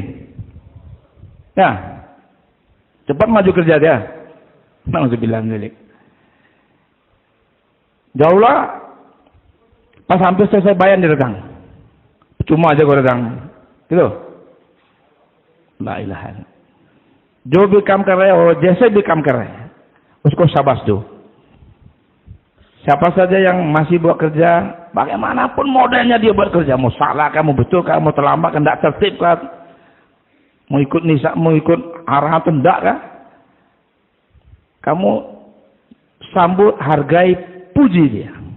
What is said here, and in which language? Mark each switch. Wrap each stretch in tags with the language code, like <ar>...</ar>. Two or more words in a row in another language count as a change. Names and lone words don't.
<ms>Ya. Cepat maju kerja dia.</ms> <ar>نعوذ بالله من ذلك.</ar> <ms>Jauhlah. Pas hampir selesai bayan dia datang. Cuma aja gua datang. Gitu.</ms> <ar>لا إله إلا الله.</ar> <ur>جو بھی کام کر رہے ہو، جیسے بھی کام کر رہے، اس کو شاباش دو.</ur> <ms>Siapa saja yang masih buat kerja, bagaimanapun modelnya dia buat kerja, mau salah kamu betul kamu terlambat kan, tidak tertib kan, mau ikut nisa, mau ikut arahan atau tidak kan, kamu sambut, hargai, puji dia.</ms>